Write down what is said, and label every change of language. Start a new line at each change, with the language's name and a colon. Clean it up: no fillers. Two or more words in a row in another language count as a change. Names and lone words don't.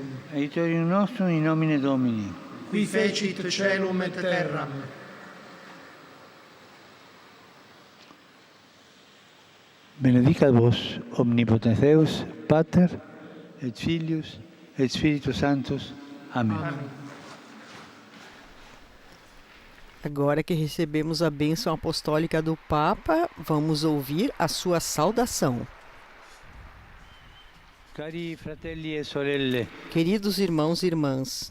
Latin: Aiutorium nostrum in nomine Domini. Qui fecit caelum et terram. Benedicat vos omnipotens Deus, Pater et Filius et Spiritus Sanctus.
Portuguese: Amém.
Latin: Amen.
Portuguese: Agora que recebemos a bênção apostólica do Papa, vamos ouvir a sua saudação.
Italian: Cari fratelli e sorelle,
Portuguese: Queridos irmãos e irmãs,